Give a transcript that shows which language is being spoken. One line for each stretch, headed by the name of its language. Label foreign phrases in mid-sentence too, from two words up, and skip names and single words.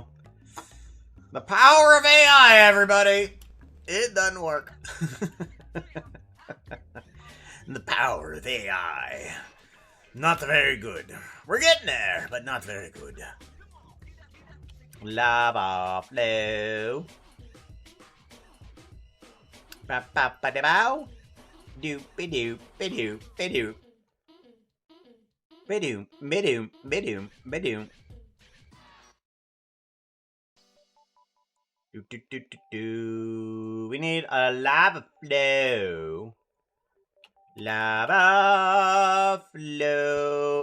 English: The power of AI, everybody! It doesn't work. The power of AI. Not very good. We're getting there, but not very good. Lava flow. Ba ba ba da bow. Doop be doop be doop be doop. Be doop be doop be doop be doop. Do do do do do. We need a lava flow. Lava flow.